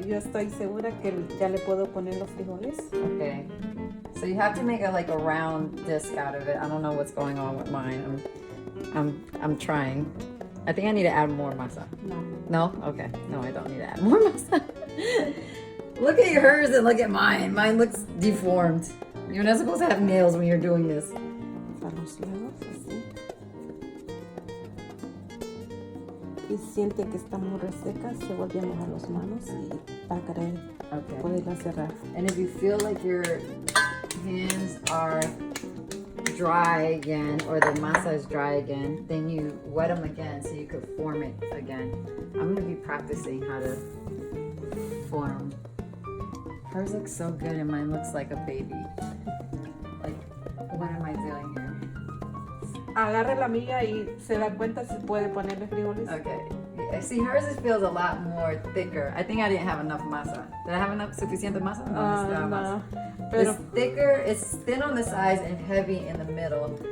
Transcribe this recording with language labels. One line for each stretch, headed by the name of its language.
Spanish: Yo estoy segura que ya le puedo poner los frijoles.
English: Okay. So you have to make a round disc out of it. I don't know what's going on with mine. I'm trying. I think I need to add more masa. No. No? Okay. No, I don't need to add more masa. Look at hers and look at mine. Mine looks deformed. You're not supposed to have nails when you're doing this.
Spanish: A los lados, así. Y siente que está muy reseca, se vuelve a mojar las manos y para querer poderla cerrar.
English: And if you feel like your hands are dry again, or the masa is dry again, then you wet them again so you could form it again. I'm gonna be practicing how to form. Hers looks so good and mine looks like a baby. Like, what am I doing here?
Spanish: Agarre la amiga y se da cuenta si puede ponerle frijoles.
English: Okay. I see hers feels a lot more thicker. I think I didn't have enough masa. Did I have enough suficiente masa?
Spanish: No. Pero-
English: It's thicker, it's thin on the sides and heavy in the middle.